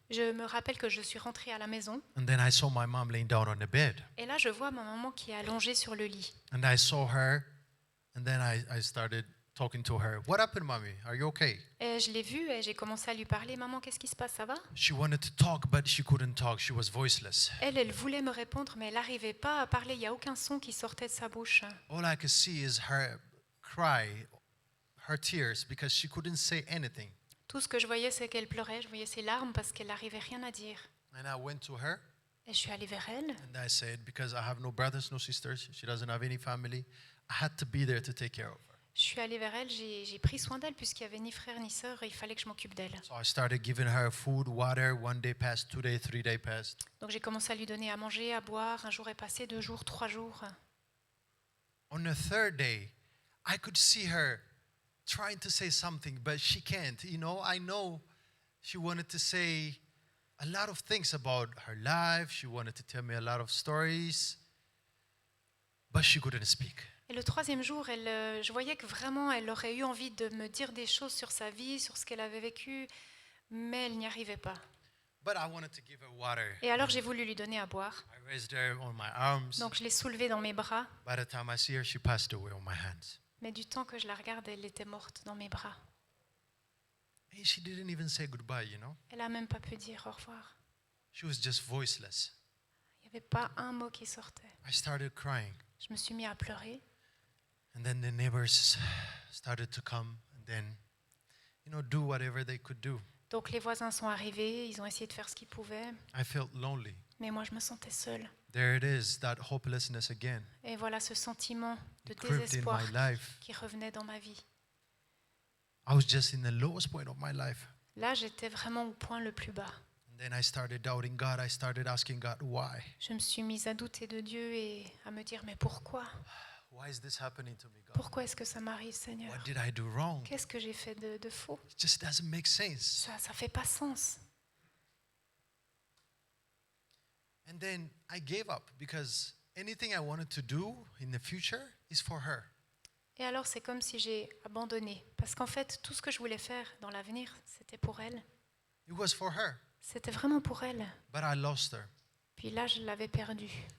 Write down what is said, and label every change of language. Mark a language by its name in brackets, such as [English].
[French] je me rappelle que je suis rentrée à la maison. [English] And then I saw my mom laying down on the bed. [French] Et là, je vois ma maman qui est allongée sur le lit. [English] And I saw her, and then I started talking to her. What happened, mommy? Are you okay? [French] Et je l'ai vue et j'ai commencé à lui parler. Maman, qu'est-ce qui se passe, ça va? [English] She wanted to talk, but she couldn't talk. She was voiceless. [French] Elle voulait me répondre, mais elle n'arrivait pas à parler. Il n'y a aucun son qui sortait de sa bouche. [English] All I could see is her cry, her tears, because she couldn't say anything. [French] Tout ce que je voyais, c'est qu'elle pleurait. Je voyais ses larmes parce qu'elle n'arrivait rien à dire. [English] And I went to her, [French] Et je suis allée vers elle. [English] and I said, because I have no brothers, no sisters, she doesn't have any family, I had to be there to take care of her. [French] Je suis allée vers elle. J'ai pris soin d'elle puisqu'il n'y avait ni frère ni sœur et il fallait que je m'occupe d'elle. [English] So I started giving her food, water. 1 day passed, 2 days, 3 days passed. [French] Donc j'ai commencé à lui donner à manger, à boire. Un jour est passé, 2 jours, 3 jours. [English] On the 3rd day, I could see her trying to say something, but she can't. I know she wanted to say a lot of things about her life. She wanted to tell me a lot of stories, but she couldn't speak. [French] Et le 3e jour, je voyais que vraiment, elle aurait eu envie de me dire des choses sur sa vie, sur ce qu'elle avait vécu, mais elle n'y arrivait pas. [English] But I wanted to give her water. [French] Et alors j'ai voulu lui donner à boire. [English] I raised her on my arms. [French] Donc je l'ai soulevée dans mes bras, [English] By the time I see her, she passed away on my hands. [French] mais du temps que je la regarde, elle était morte dans mes bras. [English] And she didn't even say goodbye, [French] Elle n'a même pas pu dire au revoir. [English] She was just voiceless. [French] Il n'y avait pas un mot qui sortait. [English] I started crying. [French] Je me suis mis à pleurer. [English] And then the neighbors started to come and then, do whatever they could do. [French] Donc les voisins sont arrivés, ils ont essayé de faire ce qu'ils pouvaient, [English] I felt lonely. [French] mais moi je me sentais seule. [English] There it is, that hopelessness again. [French] Et voilà ce sentiment de [English] It crept in [French] désespoir [English] my life. [French] qui revenait dans ma vie. [English] I was just in the lowest point of my life. [French] Là, j'étais vraiment au point le plus bas. [English] And then I started doubting God. I started asking God, why? [French] Je me suis mise à douter de Dieu et à me dire, mais pourquoi? [English] Why is this happening to me, God? [French] Pourquoi est-ce que ça m'arrive, Seigneur? [English] What did I do wrong? [French] Qu'est-ce que j'ai fait de faux? [English] It just doesn't make sense. [French] Ça fait pas sens. [English] And then I gave up because anything I wanted to do in the future is for her. [French] Et alors, c'est comme si j'ai abandonné. Parce qu'en fait, tout ce que je voulais faire dans l'avenir, c'était pour elle. [English] It was for her, [French] C'était vraiment pour elle. [English] but I lost her. [French] Puis là, je l'avais perdue.